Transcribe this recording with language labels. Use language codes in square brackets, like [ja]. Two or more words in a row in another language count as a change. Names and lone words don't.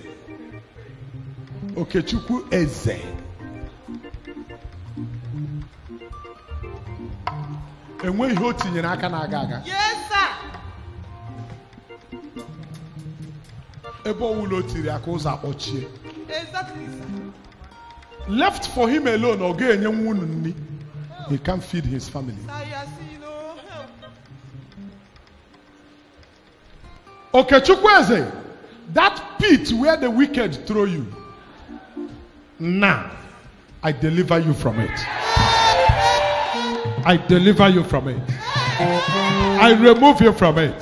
[ig] Okechukwu Eze. Enwe ihe o tinyere aka na-aga aga. [en] Yes, sir. [ig] Ebe ọwụla o tiri aka ụzọ akpọchie. [en] Exactly, sir. Left for him alone, [ig] ọ ga-enye nwa unu nri. [en] He can't feed his family. Sir, you are seeing no help. Okechukwu Eze, that pit where the wicked throw you, now I deliver you from it. I deliver you from it. I remove you from it.